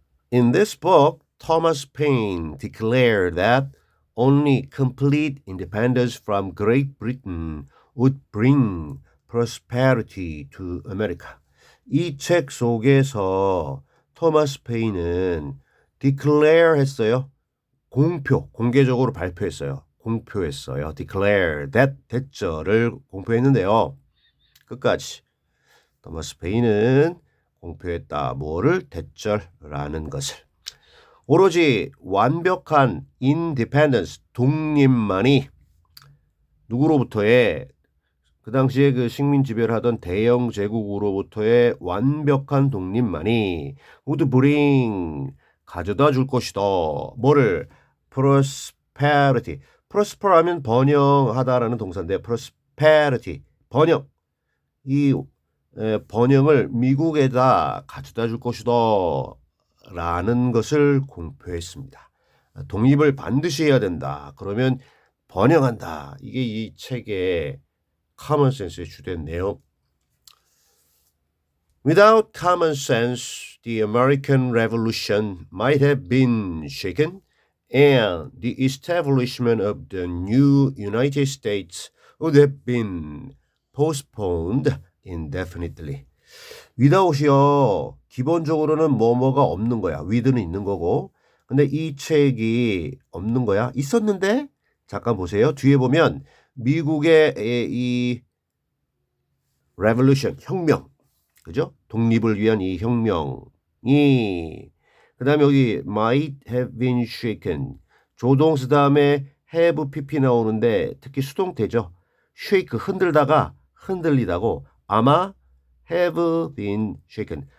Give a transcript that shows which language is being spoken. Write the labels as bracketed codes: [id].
[en] In this book, Thomas Paine declared that only complete independence from Great Britain would bring prosperity to America. [ko] 이 책 속에서 토마스 페인은 declare 했어요. 공개적으로 발표했어요. 공표했어요. [en] declare that [ko] 됐죠를 공표했는데요. 끝까지 토마스 페인은 공표했다. 뭐를? 대절라는 것을. 오로지 완벽한 independence, 독립만이 누구로부터의 그 당시에 그 식민 지배를 하던 대영 제국으로부터의 완벽한 독립만이 [en] would bring [ko] 가져다 줄 것이다. 뭐를? prosperity. prosper 하면 번영하다라는 동사인데 prosperity, 번영. 이 번영을 미국에다 가져다 줄 것이다 라는 것을 공표했습니다. 독립을 반드시 해야 된다. 그러면 번영한다. 이게 이 책의 common sense의 주된 내용. [en] Without common sense, the American Revolution might have been shaken and the establishment of the new United States would have been postponed indefinitely. [ko] without이요. 기본적으로는 뭐뭐가 없는 거야. with는 있는 거고 근데 이 책이 없는 거야? 있었는데? 잠깐 보세요. 뒤에 보면 미국의 이 revolution, 혁명. 그죠? 독립을 위한 이 혁명이 그다음에 여기 [en] might have been shaken. [ko] 조동사 다음에 have pp 나오는데 특히 수동태죠. shake 흔들다가 흔들리다고 아마 [en] have been shaken.